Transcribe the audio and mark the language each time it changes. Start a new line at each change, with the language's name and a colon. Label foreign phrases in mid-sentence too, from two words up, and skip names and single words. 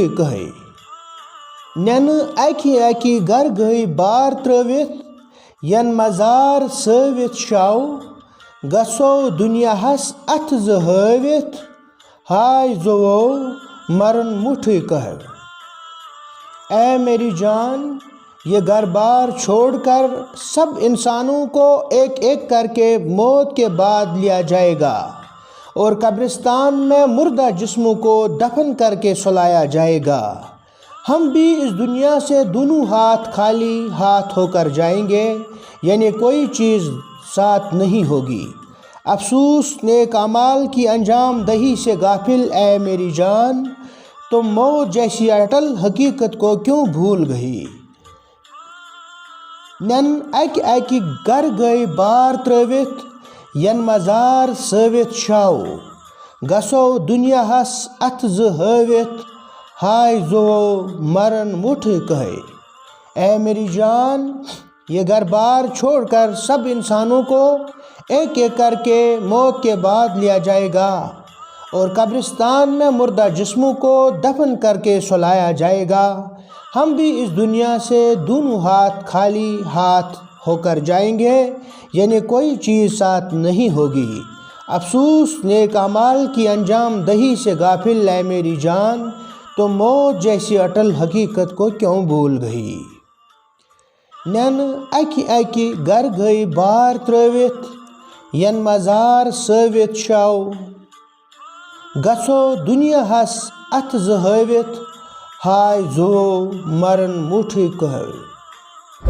Kashmiri: کٕہے نینہٕ اکی اکی گر گٔے بار ترٲوِتھ ین مزار سٲوِتھ شاو گژھو دُنیاہس اتھٕ زٕ ہٲوِتھ ہاے زُوو مرن مُٹھٕے کٕہے اے
Urdu: میری جان یہ گھر بار چھوڑ کر سب انسانوں کو ایک ایک کر کے موت کے بعد لیا جائے گا اور قبرستان میں مردہ جسموں کو دفن کر کے سلایا جائے گا ہم بھی اس دنیا سے دونوں ہاتھ خالی ہاتھ ہو کر جائیں گے یعنی کوئی چیز ساتھ نہیں ہوگی افسوس نیک اعمال کی انجام دہی سے غافل اے میری جان تم موت جیسی اٹل حقیقت کو کیوں بھول گئی
Kashmiri: نین اکی اکی گر گئی بار ترٲوِتھ ین مزار سٲوِتھ شاو گژھو دُنیاہس اتھٕ زٕ ہٲوِتھ ہاے زُوو مرن مُٹھٕے کٕہے اے
Urdu: میری جان یہ گھر بار چھوڑ کر سب انسانوں کو ایک ایک کر کے موت کے بعد لیا جائے گا اور قبرستان میں مردہ جسموں کو دفن کر کے سلایا جائے گا ہم بھی اس دنیا سے دونوں ہاتھ خالی ہاتھ ہو کر جائیں گے یعنی کوئی چیز ساتھ نہیں ہوگی افسوس نیک اعمال کی انجام دہی سے غافل اے میری جان تو موت جیسی اٹل حقیقت کو کیوں بھول گئی
Kashmiri: نین اکی اکی گر گئی بار ترٲوِتھ ین مزار سٲوِتھ شاو گژھو دُنیاہس اتھٕ زٕ ہٲوِتھ ہاے زُوو مرن مُٹھٕے کٕہے